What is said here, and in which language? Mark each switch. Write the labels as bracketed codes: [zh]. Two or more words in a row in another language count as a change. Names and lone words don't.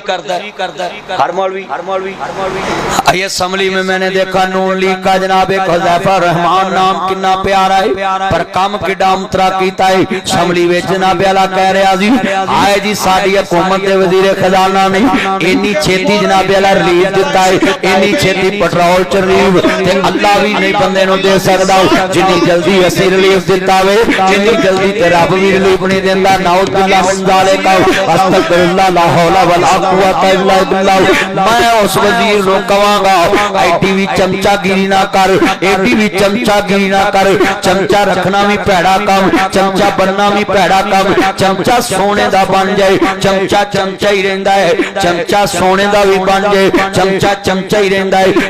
[ur] ہر مولوی اسمبلی میں میں نے دیکھا نون لیگ کا جناب ایک حذیفہ رحمان نام کتنا پیارا ہے پر [pa] ਕੰਮ ਕਿੱਡਾ ਉਤਰਾ ਕੀਤਾ ਹੈ। ਅਸੰਬਲੀ ਮੇਂ ਜਨਾਬ ਆਲਾ ਕਹਿ ਰਹਾ ਜੀ ਆਏ ਜੀ ਸਾਡੀ ਹਕੂਮਤ ਦੇ ਵਜ਼ੀਰ ਖ਼ਜ਼ਾਨਾ ਨੇ ਇੰਨੀ ਛੇਤੀ ਜਨਾਬ ਆਲਾ ਰਿਲੀਫ਼ ਦਿੱਤਾ ਹੈ, ਇੰਨੀ ਛੇਤੀ ਪੈਟਰੋਲ ਚ ਰਿਲੀਫ਼ ਤੇ ਅੱਲਾਹ ਭੀ ਨਹੀਂ ਬੰਦੇ ਨੂੰ ਦੇ ਸਕਦਾ ਜਿੰਨੀ ਜਲਦੀ ਅਸੀ ਰਿਲੀਫ਼ ਦਿੱਤਾ ਵੇ ਜਿੰਨੀ ਜਲਦੀ ਤੇ ਰੱਬ ਭੀ ਰਿਲੀਫ਼ ਨਹੀਂ ਦੇਂਦਾ। [ar] نعوذ بالله من ذلك أستغفر الله لا حول ولا قوة إلا بالله. [pa] ਮੈਂ ਉਸ ਵਜ਼ੀਰ ਨੂੰ ਕਹਾਂਗਾ ਏਡੀ ਭੀ ਚਮਚਾਗਿਰੀ ਨਾ ਕਰ, ਏਡੀ ਭੀ ਚਮਚਾਗਿਰੀ ਨਾ ਕਰ। ਚਮਚਾ ਰੱਖਣਾ ਭੀ ਭੈੜਾ ਕਾਮ, ਚਮਚਾ ਬਣਨਾ ਭੀ ਭੈੜਾ ਕਾਮ। ਚਮਚਾ ਸੋਨੇ ਦਾ ਬਣ ਜਾਏ, ਚਮਚਾ ਚਮਚਾ ਹੀ ਰਹਿੰਦਾ ਹੈ। ਚਮਚਾ ਸੋਨੇ ਦਾ ਭੀ ਬਣ ਜਾਏ, ਚਮਚਾ ਚਮਚਾ ਹੀ ਰਹਿੰਦਾ ਹੈ।